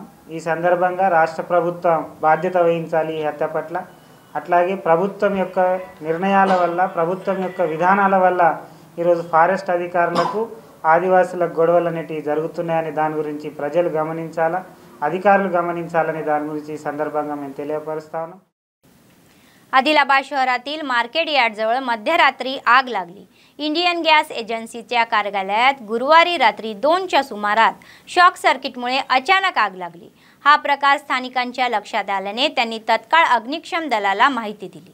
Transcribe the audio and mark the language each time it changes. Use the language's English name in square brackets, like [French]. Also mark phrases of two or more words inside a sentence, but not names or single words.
[Telugu] ఈ సందర్భంగా రాష్ట్ర ప్రభుత్వం బాధ్యత వహించాలి ఈ హత్య పట్ల। అట్లాగే ప్రభుత్వం యొక్క నిర్ణయాల వల్ల, ప్రభుత్వం యొక్క విధానాల వల్ల ఈరోజు ఫారెస్ట్ అధికారులకు ఆదివాసులకు గొడవలు అనేటివి జరుగుతున్నాయని దాని గురించి ప్రజలు గమనించాలా, अधिकारुలు గమనించాలని దాని గురించి సందర్భంగా మేము తెలియపరుస్తా ఉన్నాం। [Marathi] आदिलाबाद शहरातील मार्केट यार्डजवळ मध्यरात्री आग लागली। इंडियन गॅस एजन्सीच्या कार्यालयात गुरुवारी रात्री 2च्या सुमारास शॉक सर्किटमुळे अचानक आग लागली। हा प्रकार स्थानिकांच्या लक्षात आल्याने त्यांनी तत्काळ अग्निशमन दलाला माहिती दिली।